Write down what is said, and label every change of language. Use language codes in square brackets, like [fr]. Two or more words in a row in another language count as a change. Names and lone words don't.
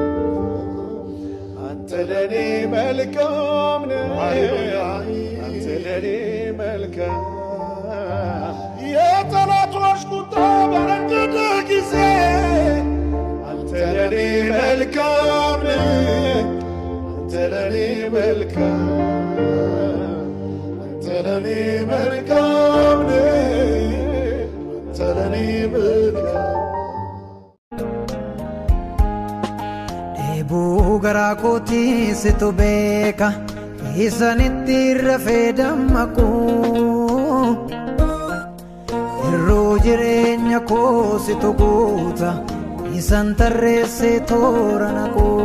[am] አንተ ለኔ መልካም አንተ ለኔ መልካም የጠላቶች ቁጣ በነደደ ጊዜ አንተ ለኔ መልካም አንተ ለኔ መልካም አንተ ለኔ መልካም አንተ ለኔ መልካም [om] Deebuu garaa kootii situ beeka isanitti rafee dammaqu irruu jireenya koo situ guuta isan tarreessee toora naqu